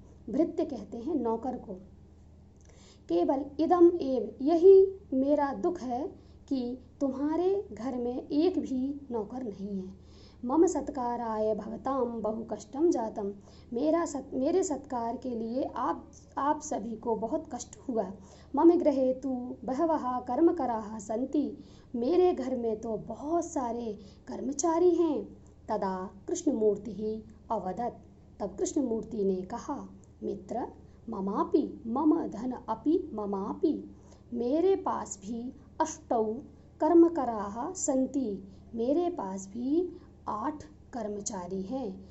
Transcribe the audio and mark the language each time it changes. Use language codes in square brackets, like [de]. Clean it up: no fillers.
[hi] भृत्य कहते हैं नौकर को। [sa] केवल इदम एव, [hi] यही मेरा दुख है कि तुम्हारे घर में एक भी नौकर नहीं है। [sa] मम सत्काराय भवतां बहु कष्टम जातम। [hi] मेरे सत्कार के लिए आप सभी को बहुत कष्ट हुआ। [sa] मम गृहे तु बहवः कर्मकराः सन्ति। [hi] मेरे घर में तो बहुत सारे कर्मचारी हैं। [sa] तदा कृष्णमूर्ति ही अवदत्, [hi] तब कृष्णमूर्ति ने कहा, [sa] मित्र, ममापि मम धन अपि ममापि, [hi] मेरे पास भी [sa] 8 कर्मकराः सन्ति, [hi] मेरे पास भी 8 कर्मचारी हैं।